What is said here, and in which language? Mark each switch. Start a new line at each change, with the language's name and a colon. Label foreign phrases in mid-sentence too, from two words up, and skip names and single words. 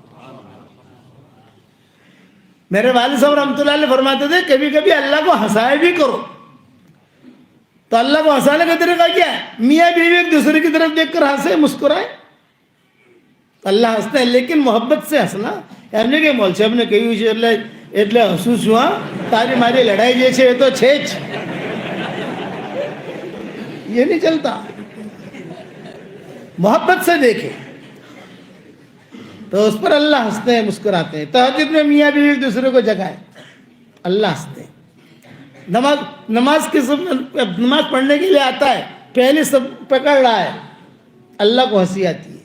Urdu: میرے والد صاحب رحمۃ اللہ علیہ فرماتے تھے کبھی کبھی اللہ کو ہنسائے بھی کرو۔ تو اللہ کو ہنسانے کا طریقہ کیا ہے؟ میاں بیوی ایک دوسرے کی طرف دیکھ کر ہنسے، مسکرائے، اللہ ہنستے ہیں، لیکن محبت سے ہنسنا۔ یعنی کہ مول صاحب نے کہی
Gujarati: એટલે હસું છું હા તારી મારી લડાઈ જે છે એ તો છે જ،
Urdu: یہ نہیں چلتا۔ محبت سے دیکھے تو اس پر اللہ ہنستے ہیں، مسکراتے ہیں۔ تہجد میں میاں بیوی ایک دوسرے کو جگائے، اللہ ہنستے ہیں۔ نماز پڑھنے کے لیے آتا ہے، پہلی سب پکڑ رہا ہے، اللہ کو ہنسی آتی ہے۔